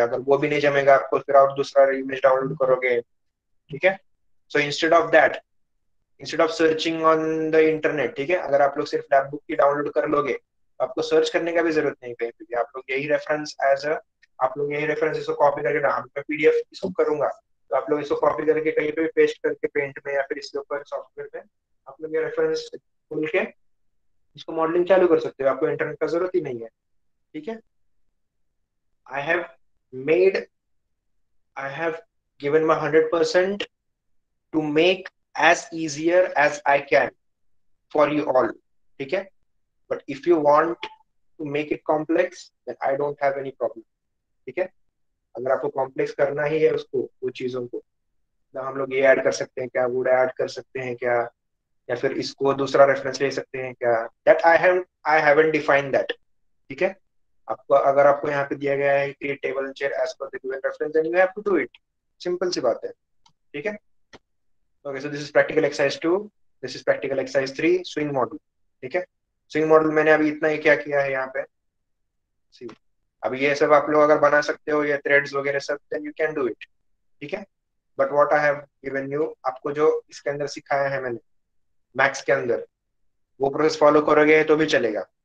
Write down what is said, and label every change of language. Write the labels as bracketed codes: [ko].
[hi] अगर वो भी नहीं जमेगा आपको, फिर आप दूसरा इमेज डाउनलोड करोगे। ठीक है, [en] so instead of searching on the internet, [hi] ठीक है, अगर आप लोग सिर्फ लैब बुक की डाउनलोड कर लोगे तो आपको सर्च करने का भी जरूरत नहीं कहीं पे भी। आप लोग यही रेफरेंस एज अ आप लोग यही रेफरेंस इसको कॉपी करके ना, मैं पीडीएफ इसको करूंगा तो आप लोग इसको कॉपी करके कहीं पे भी पेस्ट करके पेंट में या फिर इसके ऊपर सॉफ्टवेयर में आप लोग ये रेफरेंस खोल के इसको मॉडलिंग चालू कर सकते हो, आपको इंटरनेट का जरूरत ही नहीं है। ठीक है, [en] I have made I have given my 100% to make as easier as I can for you all। [hi] ठीक है, [en] but if you want to make it complex then I don't have any problem। [hi] ठीक है, अगर आपको complex करना ही है उसको, वो चीजों को, तो हम लोग ये ऐड कर सकते हैं क्या, वो ऐड कर सकते हैं क्या, या फिर इसको दूसरा रेफरेंस ले सकते हैं क्या, [en] That I haven't defined that. [hi] ठीक है, आपको अगर आपको यहाँ पे दिया गया है [en] create table and share as per the given reference then you have to do it, [hi] simple सी बात है। ठीक है, [en] okay so this is practical exercise 2, this is practical exercise 3 swing model। [hi] ठीक है, स्विंग मॉडल मैंने अभी इतना ही क्या किया है यहाँ पे। सी अभी ये सब आप लोग अगर बना सकते हो, ये थ्रेड्स वगैरह सब, [en] Then you can do it. [hi] ठीक है, [en] but what I have given you, [hi] आपको जो इसके अंदर सिखाया है मैंने मैक्स के अंदर, वो प्रोसेस फॉलो करोगे तो भी चलेगा।